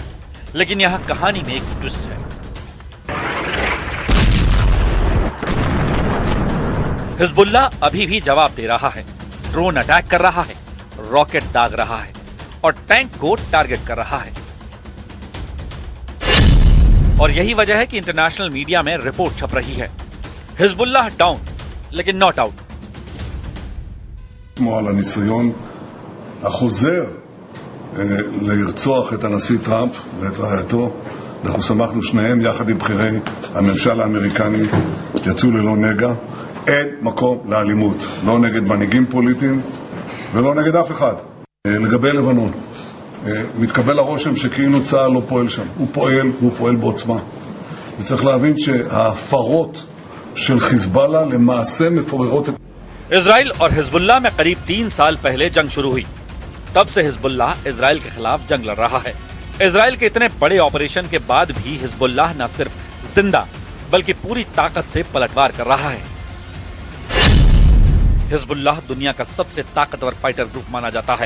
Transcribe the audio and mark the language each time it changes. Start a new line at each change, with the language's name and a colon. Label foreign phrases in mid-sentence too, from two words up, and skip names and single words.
Hindi: लेकिन यहां कहानी में एक ट्विस्ट है। हिजबुल्लाह अभी भी जवाब दे रहा है,
English: drone attack
Hindi: कर रहा है, रॉकेट दाग रहा है और टैंक को टारगेट कर रहा है। और यही वजह है कि
English: international media
Hindi: में रिपोर्ट छप रही है, हिजबुल्लाह डाउन लेकिन
English: not out.
Hebrew: על הניסיון החוזר לרצוח את הנשיא טראמפ ואת רעייתו. אנחנו שמחנו שניהם יחד עם בכירי הממשל האמריקני יצאו ללא נגע. אין מקום לאלימות, לא נגד מנהיגים פוליטיים ולא נגד אף אחד. לגבי לבנון, מתקבל הרושם שכאילו צה"ל לא פועל שם. הוא פועל בעוצמה. וצריך להבין שההפרות של חיזבאללה למעשה מפוררות את
Hindi: इजराइल और हिजबुल्लाह में करीब 3 साल पहले जंग शुरू हुई। तब से हिजबुल्लाह इजराइल के खिलाफ जंग लड़ रहा है। इजराइल के इतने बड़े ऑपरेशन के बाद भी हिजबुल्लाह न सिर्फ जिंदा बल्कि पूरी ताकत से पलटवार कर रहा है। हिजबुल्लाह दुनिया का सबसे ताकतवर
English: fighter group
Hindi: माना जाता है।